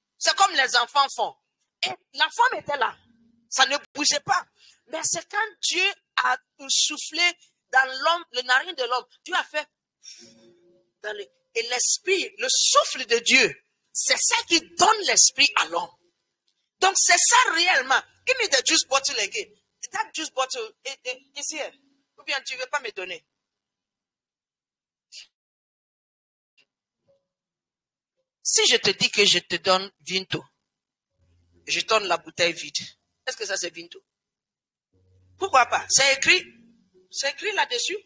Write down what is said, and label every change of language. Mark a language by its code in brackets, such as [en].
[fr] C'est comme les enfants font. Et la femme était là. Ça ne bougeait pas. Mais c'est quand Dieu a soufflé dans l'homme, le narine de l'homme, Dieu a fait et l'esprit, le souffle de Dieu, c'est ça qui donne l'esprit à l'homme. Donc c'est ça réellement. [en] Give me the juice bottle again. That juice bottle is here. [fr] Ou bien tu ne veux pas me donner? Si je te dis que je te donne Vinto, je donne la bouteille vide. Est-ce que ça c'est Vinto? Pourquoi pas? C'est écrit là-dessus.